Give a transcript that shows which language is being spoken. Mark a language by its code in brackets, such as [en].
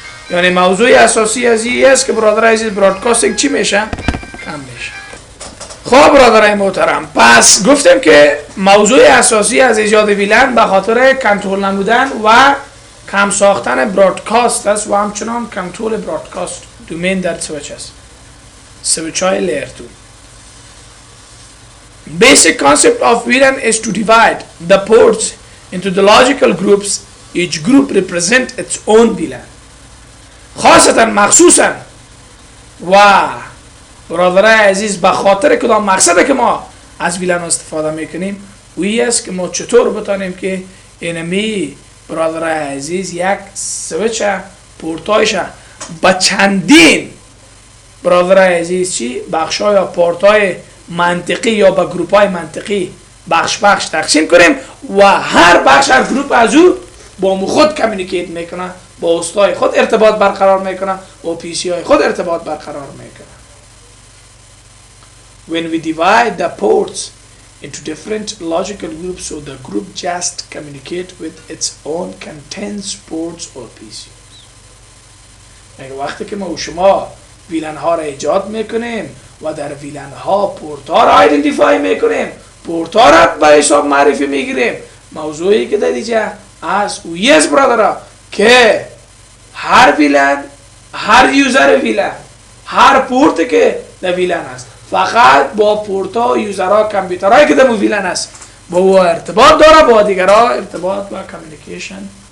[fa] یعنی موضوع اساسی از این است که برادرای عزیز برادکاستینگ چی میشه؟ کم میشه. خب برادرای محترم، پس گفتیم که موضوع اساسی از ایجاد ویلن به خاطر کنترل نمودن و کم ساختن برادکاست است و همچنان کنترل برادکاست دومین در سویچ است. سویچ های لیر 2. [en] Basic concept of VLAN is to divide the ports into the logical groups. Each group represents its own VLAN. [fa] خاصتا مخصوصا و برادرای عزیز به خاطر کدام مقصده که ما از ویلن استفاده میکنیم وی است که ما چطور بتانیم که اینمی برادرای عزیز یک سویچ پورتایش با چندین برادرای عزیز چی بخشای یا پورتای منطقی یا با گروپ های منطقی بخش تقسیم کنیم و هر بخش هر گروپ از او با خود کمیونیکیت میکنه، با استای خود ارتباط برقرار میکنه، با پی سی های خود ارتباط برقرار میکنه. [en] When we divide the ports into different logical groups, so the group just communicate with its own contents, ports or PCs. [fa] یعنی وقتی که ما و شما ویلن ها را ایجاد میکنیم و در ویلن ها پورت ها را آیدنتیفای میکنیم، پورت ها را به حساب معرفی میگیریم، موضوعی که در اینجا از اوی است برادرها که هر ویلن، هر یوزر ویلن، هر پورت که در ویلن است فقط با پورت ها، یوزرها، کامپیوترهایی که در ویلن است با او ارتباط داره، با دیگرها ارتباط و کمیونیکیشن.